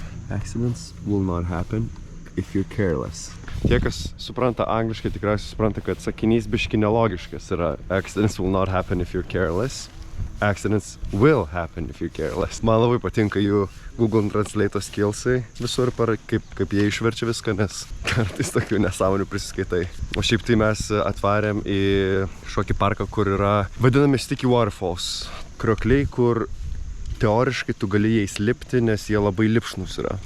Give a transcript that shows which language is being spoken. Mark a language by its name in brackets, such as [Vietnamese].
[English] Accidents will not happen if you're careless. [Lithuanian] Tie, kas supranta angliškai, tikriausiai supranta, kad sakinys biški nelogiškas yra [English] accidents will not happen if you're careless. Accidents will happen if you're careless. [Lithuanian] Man labai patinka jų Google Translate skillsai visur, kaip jie išverčia viską, nes kartais tokių nesąmonių prisiskaitai. O šiaip tai mes atvarėm į šokį parką, kur yra vadinami Sticky Waterfalls. Kriokliai, kur teoriškai tu gali jais lipti, nes jie labai lipšnus yra.